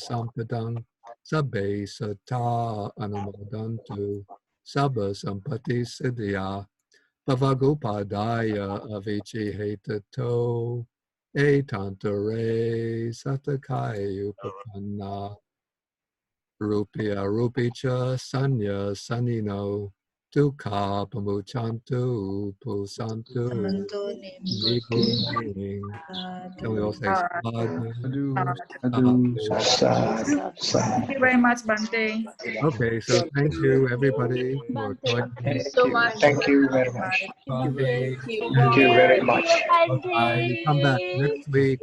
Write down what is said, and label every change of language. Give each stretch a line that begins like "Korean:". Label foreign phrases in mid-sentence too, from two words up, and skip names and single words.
Pali: sampadang sabbe sata anumodantu sabba sampati siddhya bhavagopadaya avici hetato etantare satakaya upapanna rupya rupicha sanya sanino dukkha pamuchantu pusantu nibbutaning.
English: Can we all say sadhu? Thank you very much, Bante. Okay, so thank you everybody for joining. Thank you. Thank you very much. Thank Thank you very much. Bye. Come back next week.